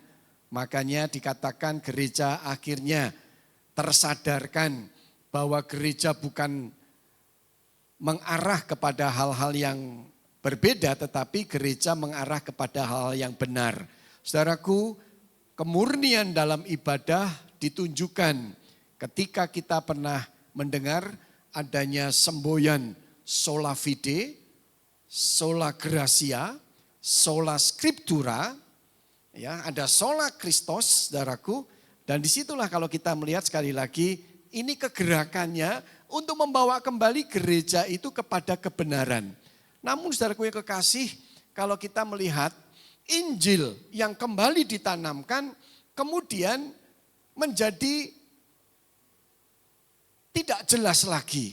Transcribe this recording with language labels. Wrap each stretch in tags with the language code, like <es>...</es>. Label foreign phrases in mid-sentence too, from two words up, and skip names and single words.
<id>Makanya dikatakan gereja akhirnya tersadarkan bahwa gereja bukan mengarah kepada hal-hal yang berbeda, tetapi gereja mengarah kepada hal yang benar. Saudaraku, kemurnian dalam ibadah ditunjukkan ketika kita pernah mendengar adanya semboyan</id> <la>sola fide, sola gratia, sola scriptura,</la> <id>ya, ada</id> <la>sola Christos,</la> <id>saudaraku, dan disitulah kalau kita melihat sekali lagi ini kegerakannya untuk membawa kembali gereja itu kepada kebenaran. Namun saudaraku yang kekasih, kalau kita melihat Injil yang kembali ditanamkan kemudian menjadi tidak jelas lagi.</id>